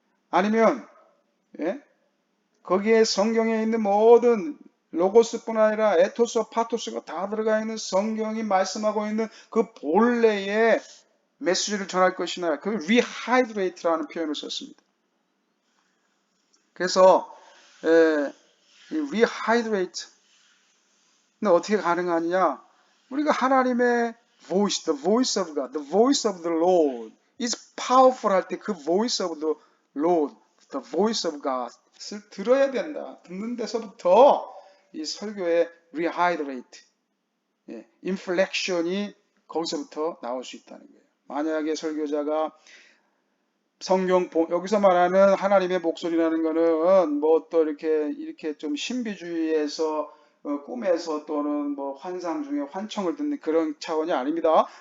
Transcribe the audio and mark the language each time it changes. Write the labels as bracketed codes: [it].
[ko] 아니면 거기에 성경에 있는 모든 로고스뿐 아니라 에토스와 파토스가 다 들어가 있는 성경이 말씀하고 있는 그 본래의 메시지를 전할 것이나 그 rehydrate라는 표현을 썼습니다. 그래서 rehydrate는 어떻게 가능하냐? 우리가 하나님의 [en] voice, the voice of God, the voice of the Lord is powerful [ko] 할 때 그 [en] voice of the Lord, the voice of God을 [ko] 들어야 된다. 듣는 데서부터 이 설교의 rehydrate, inflection이 거기서부터 나올 수 있다는 거예요. 만약에 설교자가 여기서 말하는 하나님의 목소리라는 거는 뭐 또 이렇게 좀 신비주의에서 꿈에서 또는 뭐 환상 중에 환청을 듣는 그런 차원이 아닙니다.